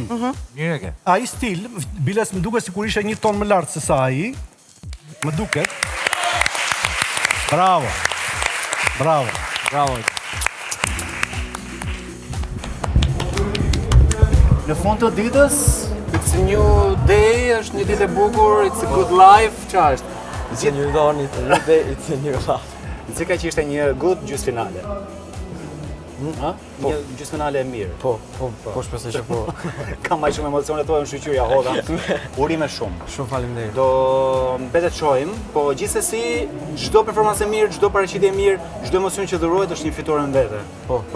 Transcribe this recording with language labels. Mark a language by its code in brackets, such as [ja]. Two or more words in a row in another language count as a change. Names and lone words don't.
[sq] Mirë e ke. Ai stil, biles më duket sikur ishte një ton më lart se sa ai. Më duket. Bravo. Bravo. Bravo. Në fund të ditës, [en] it's a new day, [sq] është një ditë e bukur, [en] it's a good life, [sq] çfarë është? Të një dhoni, të një dhe, të një vla. Nxeka që ishte një good gjysmë finale. Ha? Një gjysmë finale e mirë. Po, shpresoj që po. Kam aq shumë emocione thua në shoqëri Hoda. Urime shumë. Shumë faleminderit. Do mbetet shohim, po gjithsesi çdo performancë e mirë, çdo paraqitje e mirë, çdo emocion që dhurohet është një fitore në vete.